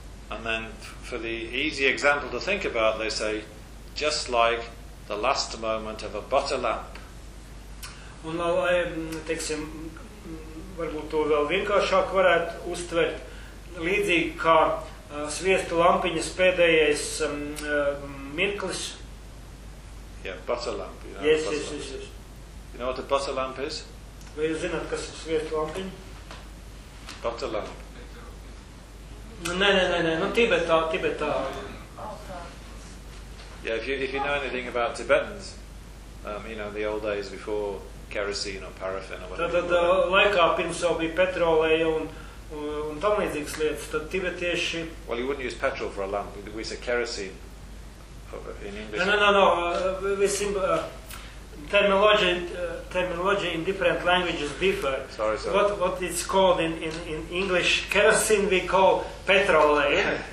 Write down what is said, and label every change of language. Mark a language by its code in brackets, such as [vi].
[en] And then, for the easy example to think about, they say, just like the last moment of a butter lamp. [lv] Un, lai, teiksim, varbūt to vēl vienkāršāk varētu uztvert, līdzīgi kā sviesta lampiņas pēdējais mirklis. [en] Yeah, butter lamp. You know, yes, butter yes, yes, yes. You know what a butter lamp is? [lv] Vai jūs zināt, kas ir sviesta lampiņa? [en] Butter lamp. [lv] Nē, nu Tibetā. [en] Yeah, if you know anything about Tibetans, you know, the old days before kerosene or paraffin or whatever. [lv] Tad laikā pirms jau bija petrolēja un tamlīdzīgas lietas, tad tibetieši... [en] Well, you wouldn't use petrol for a lamp, we say kerosene in English. Terminology in different languages differ. Sorry. What it's called in English, kerosene we call petrole.